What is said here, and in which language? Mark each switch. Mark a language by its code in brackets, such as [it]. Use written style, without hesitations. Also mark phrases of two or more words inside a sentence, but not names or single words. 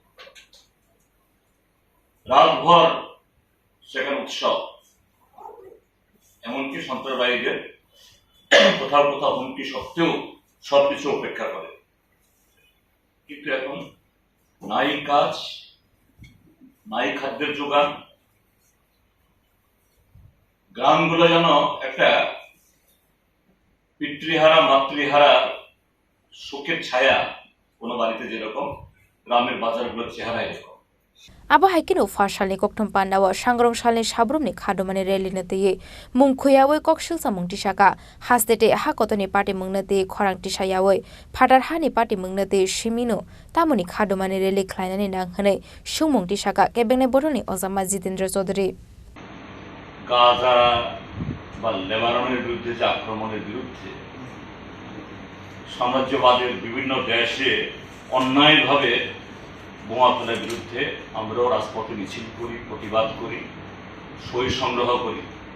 [bn] রাতভর সেখানে উৎসব এমনকি সন্ত্রাসবাদীদের কোথাও কোথাও হুমকি সত্ত্বেও সবকিছু উপেক্ষা করে কিন্তু এখন নাই কাজ নাই খাদ্যের যোগান গ্রামগুলো যেন একটা পিতৃহারা মাতৃহারা শোকের ছায়া কোনো বাড়িতে যেরকম গ্রামের বাজারগুলোর চেহারা এরকম [trp] Abo haikino fasalni kokthom pandawo sangrong salni sabrumni khadumani rally teye mungkhuyawe kokshil samung tisaka hasdete hakotoni party mungna te khorang tisayawe phatar hani party mungna te shimino tamoni khadumani rally khlainani nanghane sumung tisaka kebengne boroni ozama Jitendra Chaudhary [bn] গাজা বা লেবাননের বিরুদ্ধে যে আক্রমণের বিরুদ্ধে সাম্রাজ্যবাদের বিভিন্ন দেশে অন্যায়ভাবে বোমা ফেলার বিরুদ্ধে আমরাও রাজপথে মিছিল করি, প্রতিবাদ করি, সই সংগ্রহ করি।